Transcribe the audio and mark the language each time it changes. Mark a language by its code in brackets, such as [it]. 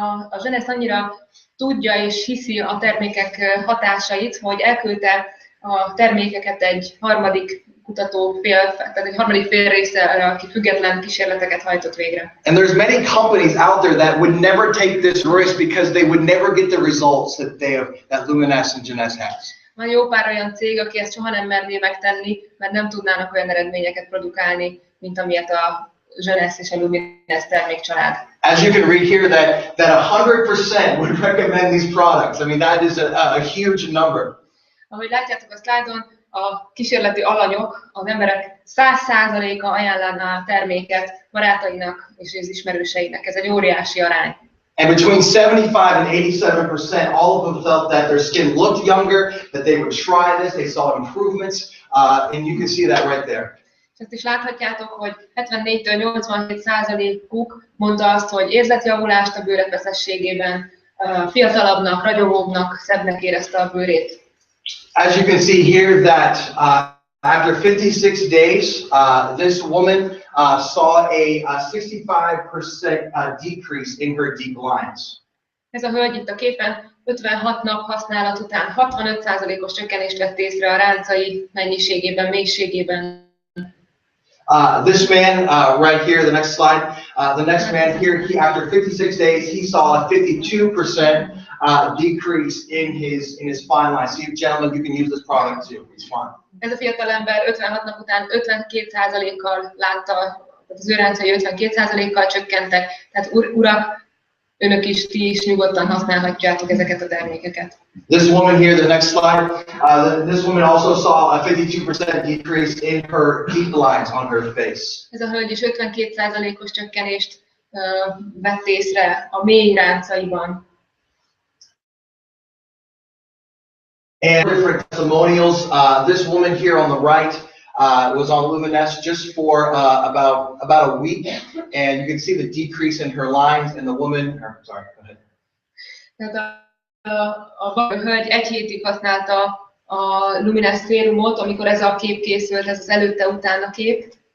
[hu] A Jeunesse annyira tudja és hiszi a termékek hatásait, hogy elküldte a termékeket egy harmadik kutatófél, tehát egy harmadik fél részre, aki független kísérleteket hajtott végre. [en] And there's many companies out there that would never take this risk because they would never get the results that Jeunesse and Jeunesse has. [hu] Van jó pár olyan cég, aki ezt soha nem merné megtenni, mert nem tudnának olyan eredményeket produkálni, mint amilyet a Jeunesse és a Jeunesse termékcsalád. [en] As you can read here, that 100% would recommend these products. I mean, that is a huge number. [hu] Ahogy látjátok a szlájdon, a kísérleti alanyok, az emberek 100%-a ajánlaná a terméket barátainak és az ismerőseinek. Ez egy óriási arány. [en] And between 75 and 87%, all of them felt that their skin looked younger, that they would try this, they saw improvements, and you can see that right there. [hu] És azt is láthatjátok, hogy 74-től 87%-uk mondta azt, hogy érzletjavulást a bőre feszességében, fiatalabbnak, ragyogóbbnak, szebbnek érezte a bőrét. [en] As you can see here that after 56 days, this woman saw a 65% decrease in her deep lines. [hu] Ez a hölgy itt a képen 56 nap használat után 65%-os csökkenést vett észre a ráncai mennyiségében, mélységében. [en] This man right here, the next slide, the next man here, after 56 days, he saw a 52% decrease in his fine lines. So you gentlemen, you can use this product too. It's fine. [hu] Ez a fiatal ember 56 nap után 52%-kal látta, az ő ráncai 52%-kal csökkentek. Tehát urak, önök is, ti is nyugodtan használhatjátok ezeket a termékeket. [en] This woman here, the next slide, this woman also saw a 52% decrease in her deep lines on her face. [hu] Ez a hölgy is 52%-os csökkenést vett észre a mély ráncaiban. [en] And different testimonials. This woman here on the right, was on Luminesse just for about a week, and you can see the decrease in her lines, and the woman, sorry, go ahead. [hu] Tehát a hölgy egy hétig használta a Luminesse szérumot, amikor ez a kép készült, ez az előtte-utána kép.